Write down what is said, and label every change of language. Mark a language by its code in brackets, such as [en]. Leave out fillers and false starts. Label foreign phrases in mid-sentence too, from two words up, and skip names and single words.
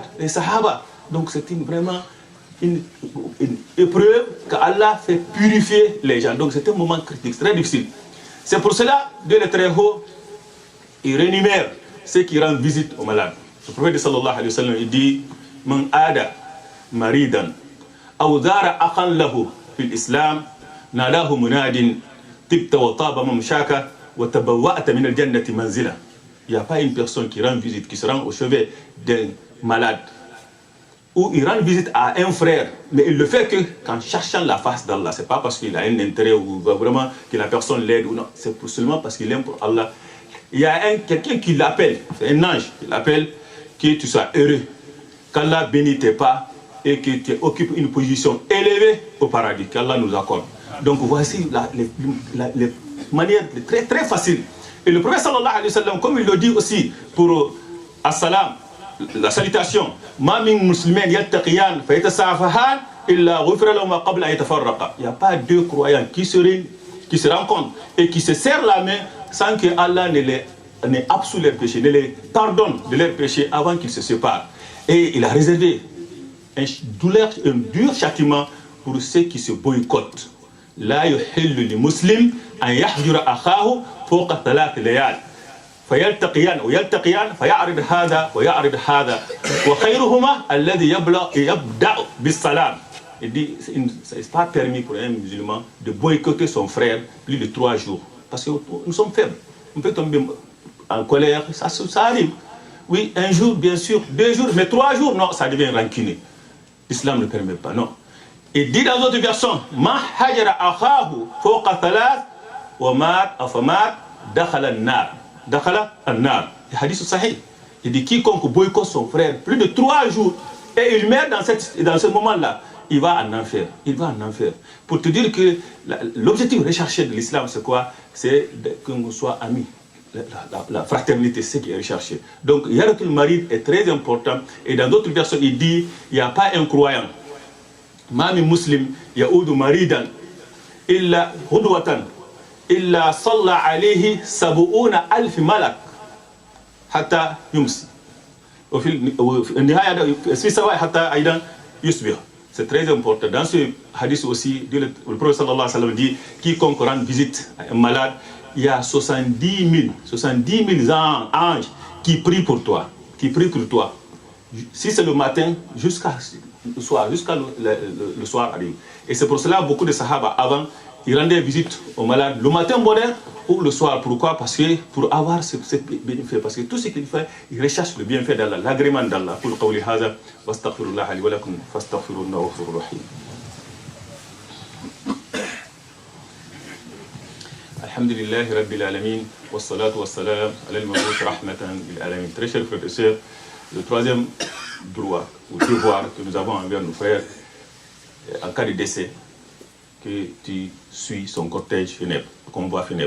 [fr] Les Sahaba. Donc c'est vraiment une épreuve qu'Allah fait purifier les gens. Donc c'est un moment critique, très difficile. C'est pour cela, Dieu est très haut, il rémunère ceux qui rendent visite aux malades. Le prophète [ar] صلى الله عليه وسلم, [fr] il dit [ar] من عاد مريضا أو زار أخا له في الإسلام ناداه مناد طبت وطاب ممشاك وتبوأت من الجنة منزلا. [fr] Il n'y a pas une personne qui rend visite, qui se rend au chevet d'un malade, ou il rend visite à un frère, mais il le fait que qu'en cherchant la face d'Allah. C'est pas parce qu'il a un intérêt ou vraiment que la personne l'aide ou non, c'est seulement parce qu'il aime pour Allah. Il y a quelqu'un qui l'appelle, c'est un ange qui l'appelle, que tu sois heureux, qu'Allah bénisse tes pas et que tu occupes une position élevée au paradis, qu'Allah nous accorde. Donc voici les manières très très faciles. Et le prophète [ar] صلى الله عليه وسلم, [fr] comme il le dit aussi pour as-salam, la salutation, [ar] ما من مسلمين يلتقيان فيتصافحان إلا غفر لهم قبل أن يتفرقا. [fr] Il n'y a pas deux croyants qui se rencontrent et qui se serrent la main sans que Allah ne absout leurs péchés, ne les pardonne de leurs péchés avant qu'ils se séparent. Et il a réservé un dur châtiment pour ceux qui se boycottent. [ar] لا يحل لمسلم أن يهجر أخاه فوق ثلاث ليال. فيلتقيان فيعرض هذا ويعرض هذا وخيرهما الذي يبدأ بالسلام. [fr] Il dit c'est pas permis pour un musulman de boycotter son frère plus de 3 jours parce que nous sommes faibles, on peut tomber en colère, ça arrive. Oui, un jour bien sûr, 2 jours, mais 3 jours non, ça devient rancunier. L'islam ne permet pas, non. Il dit dans d'autres versions [ar] ما هجر أخاه فوق ثلاث ومات أفمات دخل النار. دخل النار. [fr] Le [ar] حديث صحيح. [fr] Il dit quiconque boycotte son frère plus de 3 jours et il meurt dans ce moment-là, il va en enfer. Il va en enfer. Pour te dire que l'objectif recherché de l'islam, c'est quoi? C'est que nous soyons amis. La fraternité, c'est ce qui est recherché. Donc, [ar] عيادة المريض [fr] est très important. Et dans d'autres versions, il dit il n'y a pas un croyant. [ar] ما من مسلم يعود مريضا إلا غدوة إلا صلى عليه سبعون ألف ملك حتى يمسي. [fr] C'est très important. Dans ce hadith aussi, le prophète [ar] صلى الله عليه وسلم [fr] dit quiconque rend visite à un malade, il y a 70 000 anges qui prient pour toi. Si c'est le matin, jusqu'à le soir arrive. Et c'est pour cela beaucoup de sahaba avant, ils rendaient visite aux malades le matin bonheur ou le soir. Pourquoi? Parce que pour avoir ce bienfait, parce que tout ce qu'il fait, il recherche le bienfait d'Allah, l'agrément d'Allah. [ar] Pour قولي هذا واستغفر الله لي ولكم فاستغفروه إنه غفور رحيم. الحمد لله رب العالمين والصلاة والسلام على المبعوث رحمة للعالمين. [fr] Très chers frères et sœurs, le troisième droit ou devoir que nous avons envers nos frères, en cas de décès, que tu suis son cortège funèbre, le convoi funèbre.